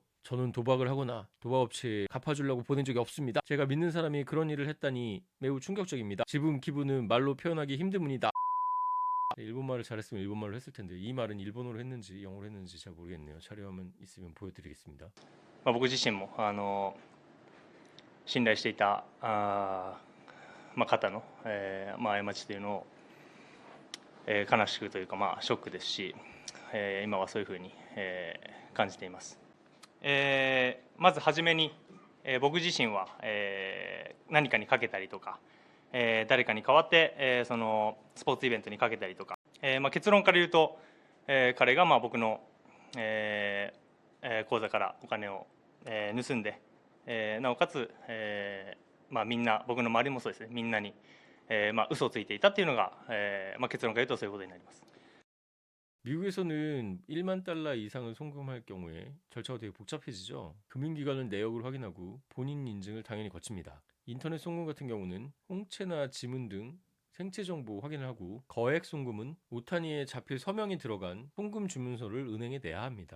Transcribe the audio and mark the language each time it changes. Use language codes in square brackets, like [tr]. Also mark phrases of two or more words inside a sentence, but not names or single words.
[ko] 저는 도박을 하거나 도박업체에 갚아주려고 보낸 적이 없습니다. 제가 믿는 사람이 그런 일을 했다니 매우 충격적입니다. 지금 기분은 말로 표현하기 힘든 분이다. 일본말을 잘했으면 일본말로 했을 텐데 이 말은 일본어로 했는지 영어로 했는지 잘 모르겠네요. 자료화면 있으면 보여드리겠습니다. [ja] 僕自身も信頼していた方の、過ちというのを、悲しくというか、ショックですし、今はそういうふうに、感じています。まずはじめに、僕自身は、何かにかけたりとか、誰かに代わって、そのスポーツイベントにかけたりとか、結論から言うと、彼が僕の、口座からお金を、盗んで、なおかつ、みんな僕の周りもそうですね、みんなに、嘘をついていたっていうのが、結論から言うとそういうことになります。 [ko] 미국에서는 1만 달러 이상을 송금할 경우에 절차가 되게 복잡해지죠. 금융기관은 내역을 확인하고 본인 인증을 당연히 거칩니다. 인터넷 송금 같은 경우는 홍채나 지문 등 생체 정보 확인을 하고, 거액 송금은 오타니에 자필 서명이 들어간 송금 주문서를 은행에 내야 합니다.